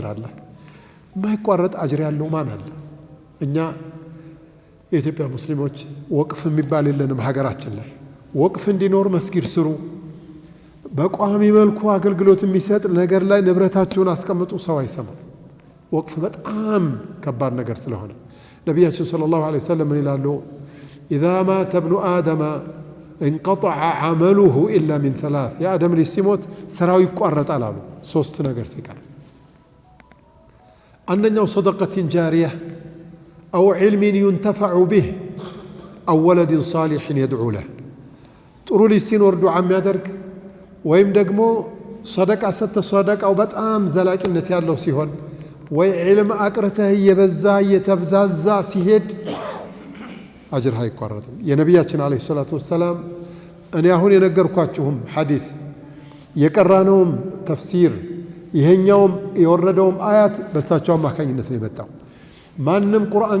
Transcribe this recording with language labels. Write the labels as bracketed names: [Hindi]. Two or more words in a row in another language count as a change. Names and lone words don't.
[Amharic] አለ የማይቋረጥ አጅር ያለው ማን አለ እኛ የኢትዮጵያ ሙስሊሞች ወቅፍ የሚባል የለንም ሀገራችን ላይ ወቅፍ እንዲኖር መስጊድ ስሩ በቋሚ መልኩ አገልግሎት የሚሰጥ ነገር ላይ ንብረታችሁን አስቀምጡ ሰው አይሰማም ወቅፍ በጣም ከባድ ነገር ስለሆነ ነቢያችን [Arabic] صلى الله عليه وسلم [Amharic] ይላሉ [Arabic] إذا مات ابن آدم انقطع عمله إلا من 3 يا آدم [Amharic] ልጅ ሲሞት ስራው ይቋረጣል አሉ 3 ነገር ሲቀር አንደኛው [Arabic] صدقة جارية أو علم ينتفع به أو ولد صالح يدعو له [Amharic] ጥሩ ልጅ ሲኖር ዱዓ የሚያደርግ ወይም ደግሞ ሰደቃ ሰደቃው በጣም ዘላቂነት ያለው ሲሆን ወይ ዒልም አቅርተህ የበዛ የተብዛዛ ሲሄድ አጅር አይቋረጥም የነቢያችን [Arabic] عليه الصلاة والسلام [Amharic] እኔ አሁን የነገርኳችሁም ሐዲስ የቀራነውም ተፍሲር ይሄኛውም የወረደውም አያት በእሳቸው አማካኝነት ነው የመጣው ማንም ቁርአን